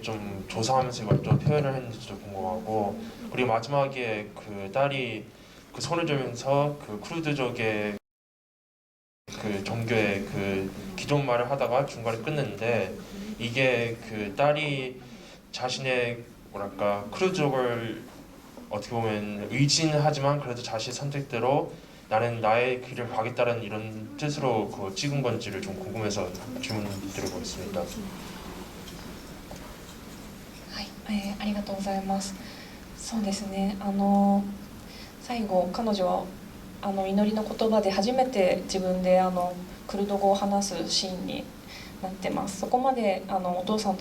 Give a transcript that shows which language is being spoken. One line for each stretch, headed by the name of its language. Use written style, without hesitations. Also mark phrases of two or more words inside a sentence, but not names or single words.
Korean: 좀 조사하면서 이걸 좀 표현을 했는지도 궁금하고, 그리고 마지막에 그 딸이 그 손을 들면서 그 크루드족의 그 종교의 그 기존말을 하다가 중간에 끊는데, 이게 그 딸이 자신의 뭐랄까 크루즈족을 어떻게 보면 의진하지만 그래도 자신의 선택대로 나는 나의 길을 가겠다는 이런 뜻으로 그 찍은 건지를 좀 궁금해서 질문 드려보겠습니다.
Japanese: はい、ありがとうございます。そうですね、最後彼女は祈りの言葉で初めて自分でクルド語を話すシーンになってます。そこまでお父さんと